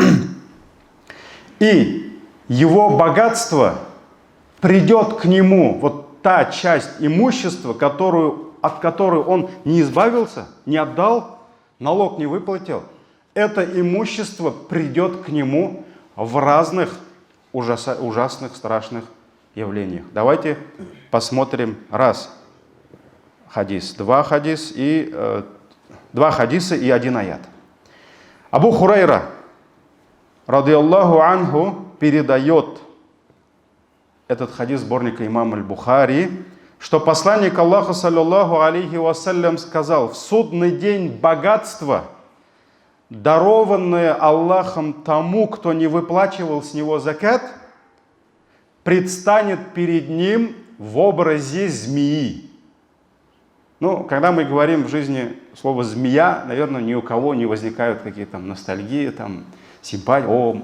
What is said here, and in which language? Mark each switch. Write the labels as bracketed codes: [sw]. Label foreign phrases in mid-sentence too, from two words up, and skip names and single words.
[ru] И его богатство придет к нему, вот та часть имущества, от которой он не избавился, не отдал, налог не выплатил, это имущество придет к нему в разных ужасных, страшных явлениях. Давайте посмотрим два хадиса и один аят. [ar] Абу Хурайра, رضي الله عنه, [ru] передает этот хадис сборника имама аль-Бухари, что посланник Аллаха, [ar] صلى الله عليه وسلم, [ru] сказал: в судный день богатство, дарованное Аллахом тому, кто не выплачивал с него закат, предстанет перед ним в образе змеи. Когда мы говорим в жизни слово «змея», наверное, ни у кого не возникают какие-то ностальгии, симпатии.